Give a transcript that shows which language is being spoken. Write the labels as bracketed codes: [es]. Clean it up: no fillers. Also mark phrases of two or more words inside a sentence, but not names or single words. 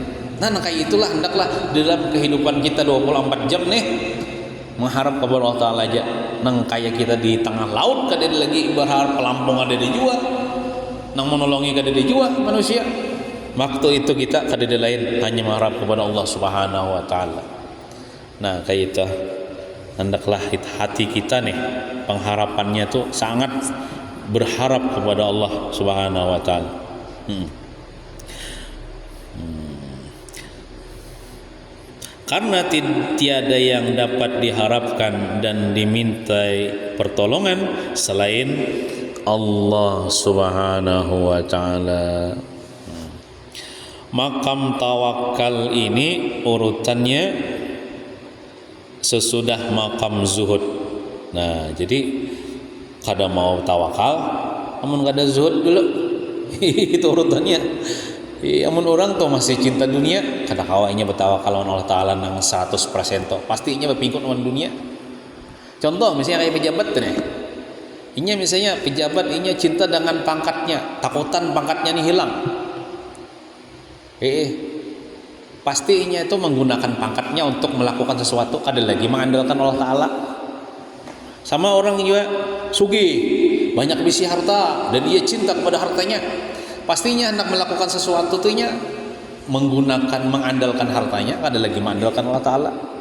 [bjn] Nah kayak itulah hendaklah dalam kehidupan kita 24 jam nih mengharap kepada Allah Ta'ala aja. Nang kayak kita di tengah laut kada lagi berharap pelampung ada di jua, nang menolongi kada di jua manusia. Waktu itu kita kada ada lain hanya mengharap kepada Allah [ar] سبحانه وتعالى. [bjn] Nah kayak itu hendaklah hati kita nih pengharapannya tuh sangat berharap kepada Allah [ar] سبحانه وتعالى. [id] Karena tiada yang dapat diharapkan dan dimintai pertolongan selain Allah [ar] سبحانه وتعالى. [id] Makam tawakal ini urutannya sesudah makam zuhud. [bjn] Nah, jadi kada mau tawakal, namun kada zuhud dulu. [id] Itu urutannya. [bjn] Amun orang tuh masih cinta dunia, kada kawainya bertawakal lawan Allah Ta'ala nang 100% toh. Pastinya berpingkut lawan dunia. Contoh misalnya kayak pejabat tuh nih. Inya misalnya pejabat inya cinta dengan pangkatnya, takutan pangkatnya nih hilang. Pasti inya itu menggunakan pangkatnya untuk melakukan sesuatu, kada lagi mengandalkan Allah Ta'ala. Sama orang juga sugih, banyak bisi harta dan dia cinta kepada hartanya. Pastinya hendak melakukan sesuatu tuhnya mengandalkan hartanya, kada lagi mengandalkan Allah Ta'ala.